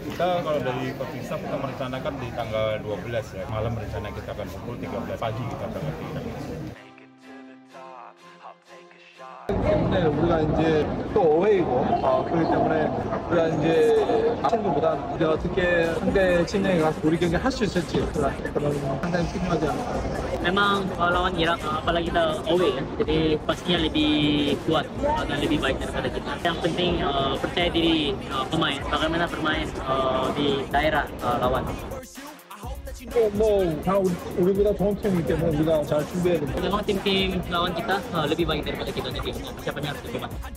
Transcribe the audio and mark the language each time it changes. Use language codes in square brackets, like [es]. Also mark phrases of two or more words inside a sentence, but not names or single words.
[id] Kita kalau dari [en] coaching staff [id] kita merencanakan di tanggal 12 ya, malam rencana kita akan pukul 13 pagi kita berangkat ke Irak. [ko] 때문에 우리가 이제 또 어웨이고 그렇기 때문에 우리가 이제 친구보다 우리가 어떻게 상대 진영에 가서 우리 경기 할 수 있을지 그런 상당히 중요하지 않을까. [id] Memang lawan Irak apalagi kita away ya, jadi pastinya lebih kuat dan lebih baik daripada kita. Yang penting percaya diri pemain, bagaimana bermain di daerah lawan. [ko] 다 우리보다 좋은 팀이기 때문에 우리가 잘 준비해야 됩니다. [id] Memang tim-tim lawan kita lebih baik daripada kita, jadi siapanya harus lebih baik.